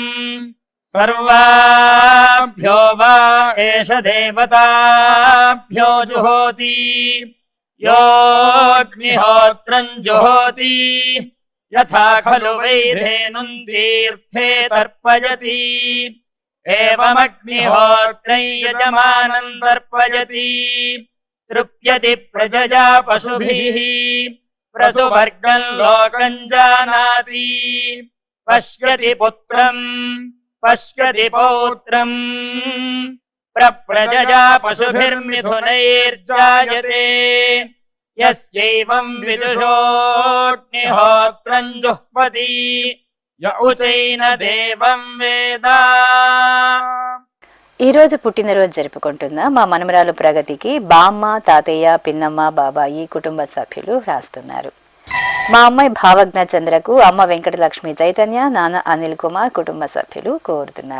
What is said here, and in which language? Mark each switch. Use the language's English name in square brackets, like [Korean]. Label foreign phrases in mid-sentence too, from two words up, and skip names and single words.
[Sanskrit] సర్వాభ్యో వా ఏష దేవతాభ్యో జుహోతి యోగ్నిహోత్రం జుహోతి యథా ఖలు వైధేనుం తీర్థే తర్పయతి एवमग्निहोत्रै यजमानं तर्पयति तृप्यति प्रजया पशुभिः प्रसुवर्गं लोकं जानाति पश्यति पुत्रं पश्यति पौत्रं प्रप्रजया पशुभिर्मिथुनैर्जायते यस्यैवं विदुषोऽग्निहोत्रं जुह्वति य उचैन देवं वेद। [Telugu] ఈ రోజు పుట్టినరోజు జరుపుకుంటున్న మా మనమరాలు ప్రగతికి బామ్మ, తాతయ్య, పిన్నమ్మ, బాబాయి కుటుంబ సభ్యులు రాస్తున్నారు. మా అమ్మాయి భావజ్ఞ చంద్రకు అమ్మ వెంకటలక్ష్మి చైతన్య, నాన్న అనిల్ కుమార్ కుటుంబ సభ్యులు కోరుతున్నారు.